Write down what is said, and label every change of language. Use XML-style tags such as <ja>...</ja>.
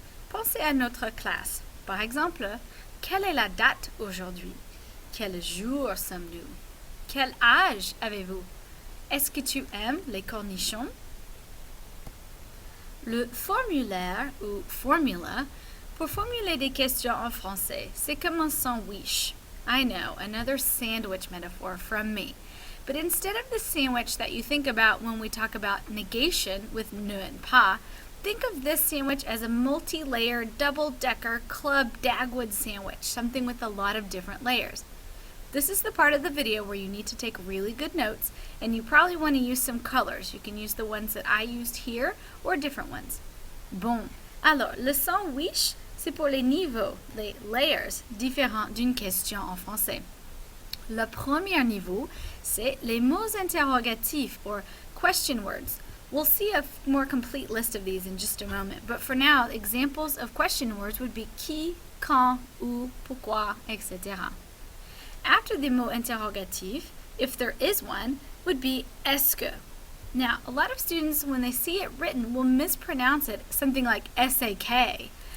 <fr>Pensez à notre classe. Par exemple, quelle est la date aujourd'hui? Quel jour sommes-nous? Quel âge avez-vous? Est-ce que tu aimes les cornichons? Le formulaire ou formula pour formuler des questions en français, c'est comme un sandwich.</fr> <en>I know, another sandwich metaphor from me. But instead of the sandwich that you think about when we talk about negation with ne and pas, think of this sandwich as a multi-layered, double-decker club Dagwood sandwich, something with a lot of different layers. This is the part of the video where you need to take really good notes, and you probably want to use some colors. You can use the ones that I used here or different ones.</en> <fr>Bon, alors, le sandwich, c'est pour les niveaux, les layers différents d'une question en français. Le premier niveau, c'est les mots interrogatifs</fr> <en>or question words. We'll see a more complete list of these in just a moment, but for now, examples of question words would be</en> <fr>qui, quand, où, pourquoi,</fr> <en>etc. After the mot interrogatif, if there is one, would be est-ce que. Now, a lot of students, when they see it written, will mispronounce it, something like S-A-K.</en>